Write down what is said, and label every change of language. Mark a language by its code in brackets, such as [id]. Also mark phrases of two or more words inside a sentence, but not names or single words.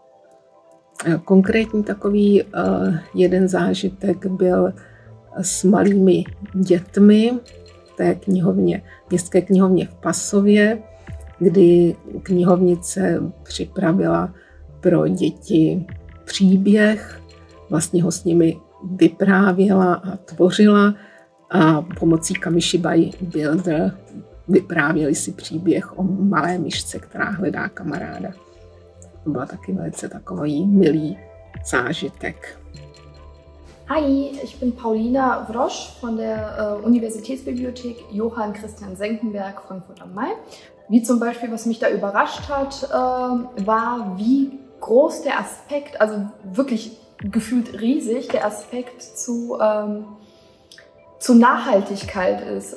[cs] Konkrétní takový jeden zážitek byl s malými dětmi v té knihovně, městské knihovně v Pasově, kdy knihovnice připravila pro děti příběh, vlastně ho s nimi vyprávěla a tvořila a pomocí Kamishibai Builder vyprávěli si příběh o malé myšce, která hledá kamaráda. To byl taky velice takový milý zážitek. [de] Hi, ich bin Paulina Wrosch von der Universitätsbibliothek Johann Christian Senckenberg Frankfurt am Main. Wie zum Beispiel, was mich da überrascht hat, war, wie groß der Aspekt, also wirklich gefühlt riesig, der Aspekt zu Nachhaltigkeit ist.